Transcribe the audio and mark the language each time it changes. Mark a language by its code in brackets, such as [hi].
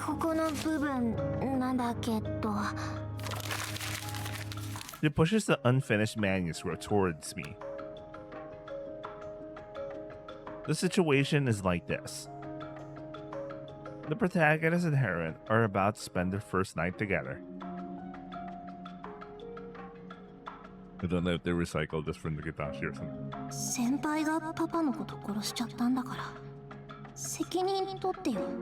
[ja] ここの部分なんだけど。 [en] She pushes the unfinished manuscript towards me. The situation is like this. The protagonist and heroine are about to spend their first night together. I don't know if they recycled this from the Gitashi or something. [ja] 先輩がパパのこと殺しちゃったんだから責任取ってよ。